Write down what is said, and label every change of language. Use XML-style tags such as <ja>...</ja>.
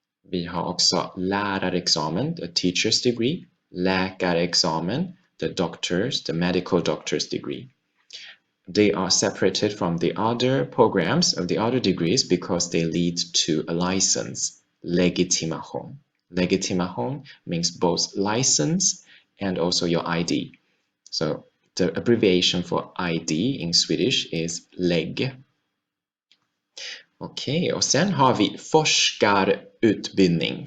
<sv>Vi har också lärarexamen,</sv> <en>the teacher's degree. Läkarexamen, the medical doctor's degree. They are separated from the other programs of the other degrees because they lead to a license, legitimation. Legitimation means both license and also your ID. So the abbreviation for ID in Swedish is leg.</en> <sv>Okej, och sen har vi forskarutbildning.</sv>